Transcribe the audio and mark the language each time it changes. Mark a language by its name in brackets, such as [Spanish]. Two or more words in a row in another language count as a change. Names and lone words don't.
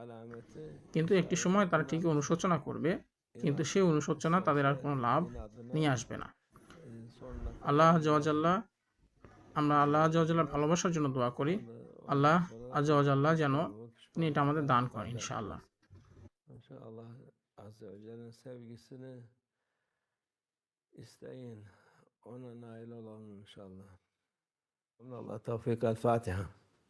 [Bangla] কিন্তু একটি সময় তারা ঠিকই অনুশোচনা করবে, কিন্তু সেই অনুশোচনা তাদের আর কোনো লাভ নিয়ে আসবে না। [Arabic] الله عز وجل, [Bangla] আমরা আল্লাহ আজ্জা ওয়া জাল্লার ভালোবাসার জন্য দোয়া করি। [Arabic] الله عز وجل [Bangla] যেন তিনি এটা আমাদের দান করেন ইনশাআল্লাহ। [Turkish] Allah Azze ve Celle'nin sevgisini isteyin. Ona nail olalım inşallah. Allah tevfik. El Fatiha.